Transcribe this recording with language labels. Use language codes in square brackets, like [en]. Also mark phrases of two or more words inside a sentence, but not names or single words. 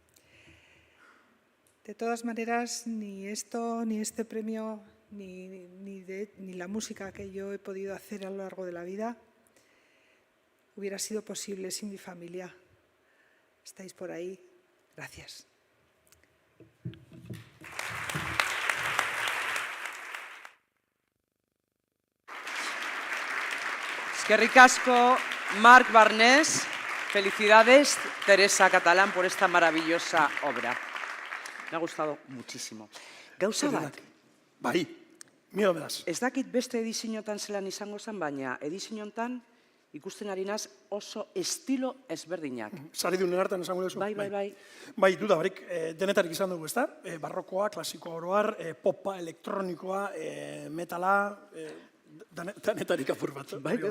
[es] De todas maneras, ni esto, ni este premio, ni la música que yo he podido hacer a lo largo de la vida hubiera sido posible sin mi familia. ¿Estáis por ahí? Gracias. [eu] Eskerrik asko, Mark Barnes. [es] Felicidades, Teresa Catalán, por esta maravillosa obra. Me ha gustado muchísimo. [eu] Gauza bat, Bai, miedo beraz. ez dakit beste edizioetan zelan izango zen, baina edizioetan ikusten ari naz oso estilo ezberdinak. Saridunen hartan esango duzu. Bai. Bai, dudabarik, denetarik izan dugu, ezta? Barrokoa, klasikoa oroar, popa, elektronikoa, metala, denetarik apur bat.